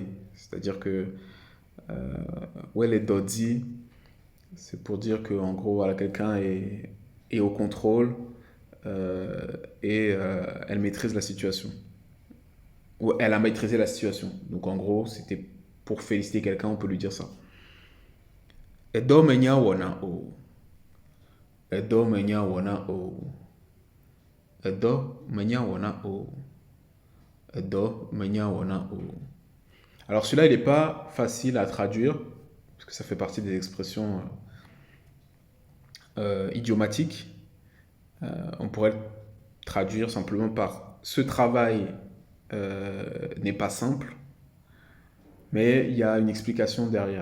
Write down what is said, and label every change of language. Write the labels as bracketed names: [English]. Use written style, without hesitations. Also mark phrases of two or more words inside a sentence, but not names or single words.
[French] C'est-à-dire que [Ewe] wele dodi, [French] c'est pour dire que en gros, voilà, quelqu'un est au contrôle et elle maîtrise la situation. Ou elle a maîtrisé la situation. Donc en gros, c'était pour féliciter quelqu'un, on peut lui dire ça. [Ewe] Edo menya wana o. Edo menya wana o. Edo menya wana o. Edo menya wana o. [French] Alors celui-là, il n'est pas facile à traduire, parce que ça fait partie des expressions idiomatiques. On pourrait le traduire simplement par ce travail n'est pas simple, mais il y a une explication derrière.